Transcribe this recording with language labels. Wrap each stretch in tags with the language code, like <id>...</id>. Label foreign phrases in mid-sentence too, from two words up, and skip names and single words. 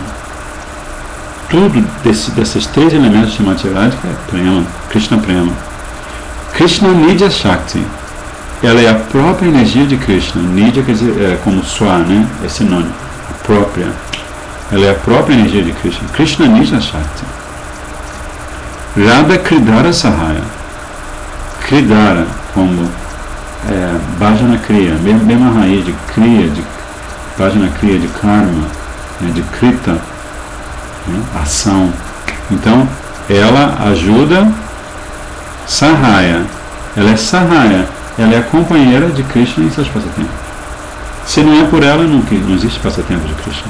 <pt>Tudo desses 3 elementos de Shrimati Radhika é prema, Krishna Prema.</pt> <bn>কৃষ্ণ নিদ্য শক্তি.</bn> <pt>ela é a própria energia de Krishna. Nidya quer dizer como Swa, né? É sinônimo. A própria. Ela é a própria energia de Krishna.</pt> <bn>কৃষ্ণ নিজ শক্তি। রাধা ক্রিদার সহায়.</bn> <pt>Kridara, como</pt> <sa>भजन क्रिया,</sa> <pt>mesma raiz de Kriya, de</pt> <sa>भजन क्रिया,</sa> <pt>de Karma, né, de Krita, né, ação. Então, ela ajuda Sahaya. Ela é Sahaya. Ela é a companheira de Krishna em seus passatempos. Se não é por ela, não existe passatempo de Krishna.</pt>